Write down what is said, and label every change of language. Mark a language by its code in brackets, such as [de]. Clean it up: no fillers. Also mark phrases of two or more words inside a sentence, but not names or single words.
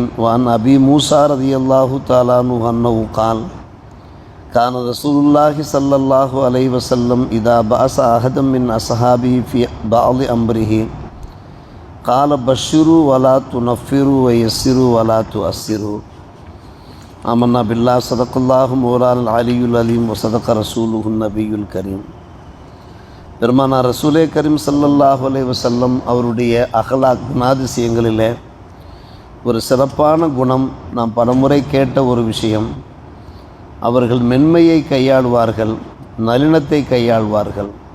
[ar] وعن أبي موسى رضي الله تعالى عنه أنه قال كان رسول الله صلى الله عليه وسلم إذا بعث أحدا من أصحابه في بعض أمره قال بشروا ولا تنفروا ويسروا ولا تعسروا. آمنا بالله صدق الله مولانا العلي العليم وصدق رسوله النبي الكريم. [ta] பெருமானார் [ar] رسول كريم صلى الله عليه وسلم [ta] அவருடைய அஹ்லாக் குணாதிசயங்களில் ஒரு சிறப்பான குணம், நாம் பலமுறை கேட்ட ஒரு விஷயம், அவர்கள் மென்மையை கையாளுவார்கள், நளினத்தை கையாளுவார்கள்.